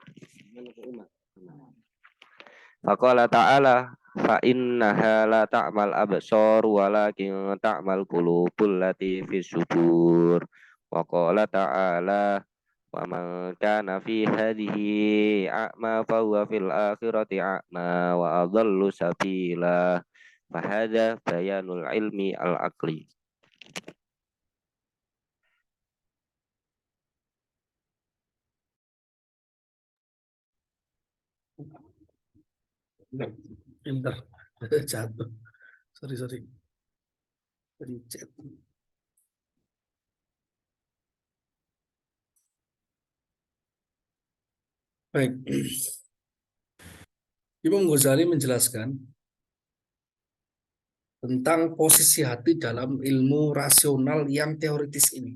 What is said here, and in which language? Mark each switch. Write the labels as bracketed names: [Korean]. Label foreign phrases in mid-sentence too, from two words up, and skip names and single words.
[Arabic] فقال تعالى فإنها لا تعمى الأبصار ولكن تعمى القلوب التي في الصدور. وقال تعالى ومن كان في هذه أعمى فهو في الآخرة أعمى وأضل سبيلا. فهذا بيان العلم العقلي. [Indonesian] Pinter. Jatuh. Sorry. Pencet. Baik. Imam Ghazali menjelaskan tentang posisi hati dalam ilmu rasional yang teoritis ini.